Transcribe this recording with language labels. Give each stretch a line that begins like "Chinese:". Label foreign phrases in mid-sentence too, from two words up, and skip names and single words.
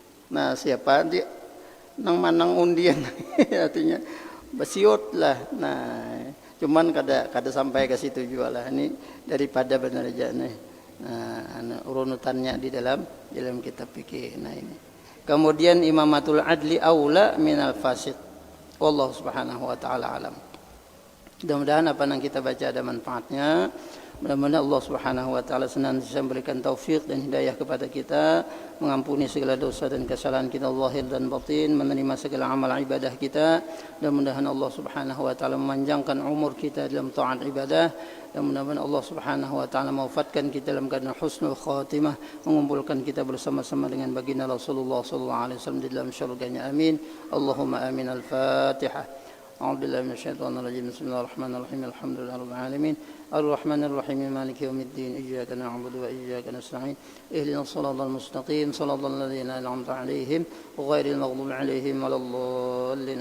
Banjar: Nah, siapa dia nang manang undian artinya besiot lah. Nah, cuman kada sampai ke situ juga lah. Ini daripada benar aja nih. Nah, urunutannya di dalam kitab fikih. Nah, ini. Kemudian
Arabic: إمامة العدل أولى من الفاسد. الله سبحانه وتعالى أعلم.
Indonesian: Mudah-mudahan apa yang kita baca ada manfaatnya. Mudah-mudahan
Arabic: الله سبحانه وتعالى
Indonesian: senantiasa memberikan taufik dan hidayah kepada kita, mengampuni segala dosa dan kesalahan kita zahir dan batin, menerima segala amal ibadah kita. Dan mudah-mudahan
Arabic: الله سبحانه وتعالى
Indonesian: memanjangkan umur kita dalam taat ibadah. Dan mudah-mudahan
Arabic: الله سبحانه وتعالى
Indonesian: mewafatkan kita dalam keadaan
Arabic: حسن الخاتمة,
Indonesian: mengumpulkan kita bersama-sama dengan baginda Rasulullah
Arabic: صلى الله عليه وسلم
Indonesian: di dalam syurganya. Amin.
Arabic: اللهم آمين. الفاتحة. أعوذ بالله من الشيطان الرجيم بسم الله الرحمن الرحيم الحمد لله رب العالمين الرحمن الرحيم مالك يوم الدين إياك نعبد وإياك نستعين اهدنا الصراط المستقيم صراط الذين أنعمت عليهم غير المغضوب عليهم ولا الضالين